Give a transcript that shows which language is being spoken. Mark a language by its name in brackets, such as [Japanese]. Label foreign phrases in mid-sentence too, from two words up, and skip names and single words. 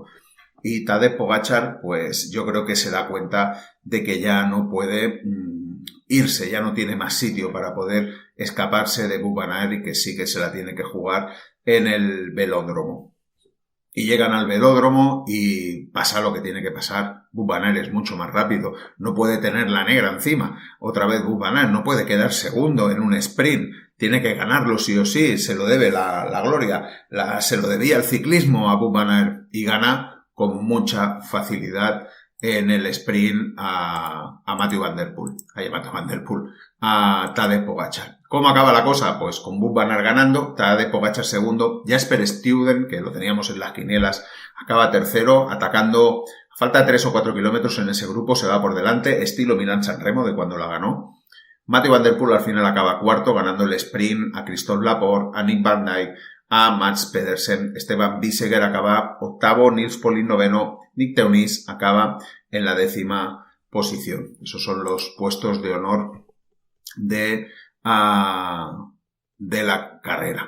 [Spanish] Y Tadej Pogačar, pues yo creo que se da cuenta de que ya no puede irse, ya no tiene más sitio para poder escaparse de Wout van Aert y que sí que se la tiene que jugar en el velódromo. Y llegan al velódromo y pasa lo que tiene que pasar. Wout van Aert es mucho más rápido, no puede tener la negra encima. Otra vez Wout van Aert no puede quedar segundo en un sprint, tiene que ganarlo sí o sí, se lo debe la gloria, se lo debía el ciclismo a Wout van Aert y gana con mucha facilidad en el sprint a Mathieu van der Poel, a Tadej Pogačar. ¿Cómo acaba la cosa? Pues con Wout van Aert ganando, Tadej Pogačar segundo, Jasper Stuyven, que lo teníamos en las quinielas, acaba tercero, atacando, a falta de 3 o 4 kilómetros en ese grupo, se va por delante, estilo Milan-San Remo de cuando la ganó. Mathieu van der Poel al final acaba cuarto, ganando el sprint a Christophe Laporte, a Nick Van Dijk, a Mats Pedersen. Esteban Biseguer acaba octavo, Nils Polin noveno, Nick Teuniss acaba en la 10ª posición. Esos son los puestos de honor de la carrera.